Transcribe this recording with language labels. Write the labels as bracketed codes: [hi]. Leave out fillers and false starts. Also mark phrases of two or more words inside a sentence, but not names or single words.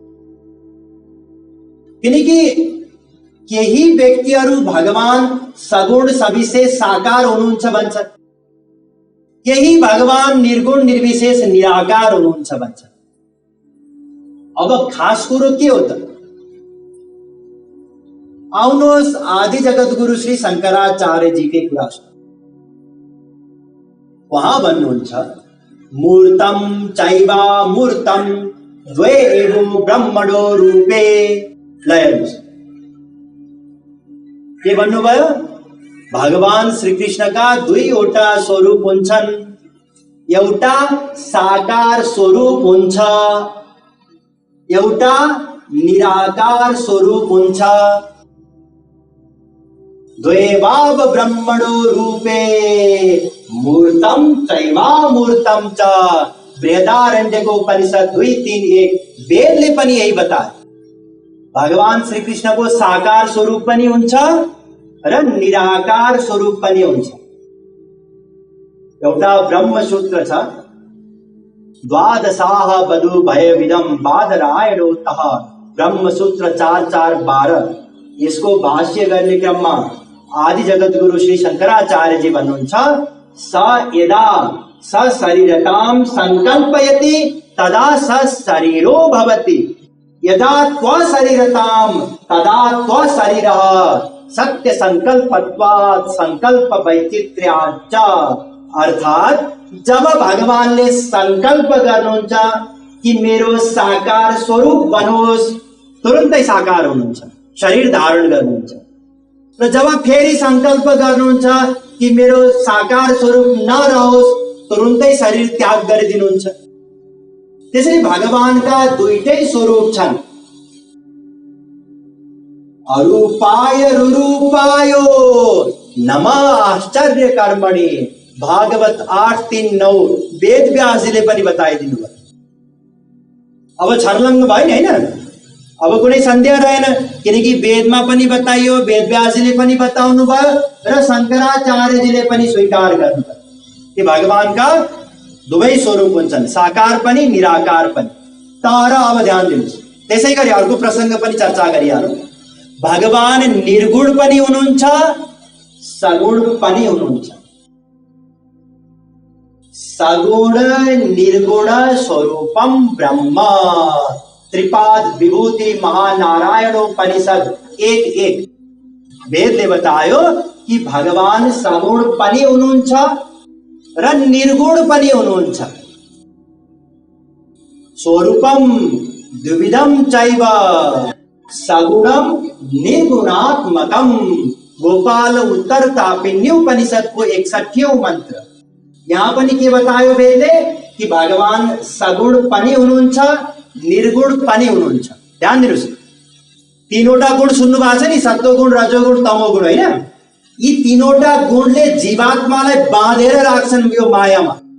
[ne] किनकि केही व्यक्तिहरू भगवान सगुण सविशेष साकार हुनुहुन्छ भन्छ, केही भगवान निर्गुण निर्विशेष निराकार हुनुहुन्छ भन्छ। अब खास कुरो के हो त? आउनुहोस् आदि जगत गुरु श्री शंकराचार्य जी के कुरा सुनौं। वहां भन्नुहुन्छ, [sa] मूर्तम चैवा मूर्तम द्वे एव ब्रह्मणो रूपे। [ne] लयर्नुहोस्, के भन्नुभयो? भगवान श्रीकृष्णका 2वटा स्वरूप हुन्छन्। एउटा साकार स्वरूप हुन्छ, एउटा निराकार स्वरूप हुन्छ। [sa] द्वैवाव ब्रह्मणो रूपे मूर्तम चैवा मूर्तम च। [ne] बृहदारण्यको उपनिषद 2:3-1 वेदले पनि यही बताए। भगवान श्रीकृष्णको साकार स्वरूप पनि हुन्छ र निराकार स्वरूप पनि हुन्छ। एउटा ब्रह्मसूत्र छ, [sa] द्वादशाः वधु भयविदम बादरायणोतः, ब्रह्मसूत्र 4:4-12। [ne] यसको भाष्य गर्ने क्रममा आदि जगत गुरु श्री शंकराचार्य जी भन्नुहुन्छ, [sa] स यदा स शरीरतां संकल्पयति तदा स शरीरो भवति, यदा त्व शरीरतां तदा त्व शरीरः, सत्य संकल्पत्वात् संकल्प वैचित्र्याच्च। [ne] अर्थात जब भगवानले संकल्प गर्नुहुन्छ कि मेरो साकार स्वरूप बनोस्, तुरन्तै साकार हुनुहुन्छ, शरीर धारण गर्नुहुन्छ। र जब फेरि संकल्प गर्नुहुन्छ कि मेरो साकार स्वरूप नरहोस्, तुरन्तै शरीर त्याग गरिदिनुहुन्छ। त्यसैले भगवानका दुईटै स्वरूप छन्, [sa] अरूपाय रुरूपायो नमः आश्चर्य कर्मणि। [ne] भागवत 8:3-9 वेद व्यासजीले पनि बताइदिनु भयो। अब छर्लङ्ग भयो नि, होइन? अब कुनै सन्देह रहेन, किनकि वेदमा पनि बताइयो, वेद व्यासजीले पनि बताउनु भयो र शङ्कराचार्यजीले पनि स्वीकार गर्नुभयो कि भगवानका दुवै स्वरूप हुन्छन्, साकार पनि निराकार पनि। तर अब ध्यान दिनुहोस्, त्यसै गरी अर्को प्रसङ्ग पनि चर्चा गरिहालौँ। भगवान निर्गुण पनि हुनुहुन्छ, सगुण पनि हुनुहुन्छ। [sa] सगुण निर्गुण स्वरूपम ब्रह्म, [ne] त्रिपाद विभूति महानारायणोपनिषद 1:1 वेदले बतायो कि भगवान सगुण पनि हुनुहुन्छ र निर्गुण पनि हुनुहुन्छ। [sa] स्वरूपम द्विविधम चैव सगुणम निर्गुणात्मकम। [ne] गोपाल उत्तर तापिन्य उपनिषद को 61वां मंत्र। यहाँ पनि के बतायो वेदले कि भगवान सगुण पनि हुनुहुन्छ, निर्गुण पनि हुनुहुन्छ। ध्यान दिनुहोस्, तीनवटा गुण सुन्नु भएको छ नि, सत्वगुण, रजोगुण, तमोगुण, होइन? यी तीनवटा गुणले जीवात्मालाई बाँधेर राख्छन् यो मायामा।